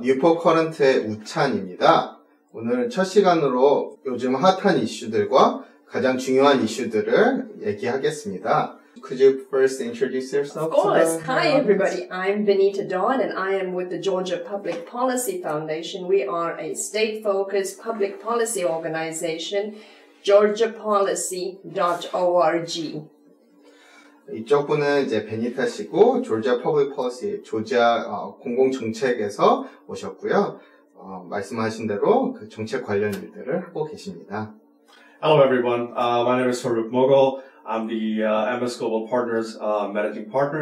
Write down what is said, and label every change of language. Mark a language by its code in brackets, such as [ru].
[ko] 뉴포 커런트의 우찬입니다. 오늘 첫 시간으로 요즘 핫한 이슈들과 가장 중요한 이슈들을 얘기하겠습니다. [en] Could you first introduce yourself? Of course. Hi, everybody. I'm Benita Dodd, and I am with the Georgia Public Policy Foundation. We are a state-focused public policy organization, georgiapolicy.org. [ko] 이쪽 분은 이제 베니타 씨고, 조지아 퍼블릭 폴리시, 조지아 공공정책에서 오셨고요. 말씀하신 대로 그 정책 관련 일들을 하고 계십니다. [en] Hello, everyone. My name is Farooq Mughal. I'm the MS Global Partners managing partner.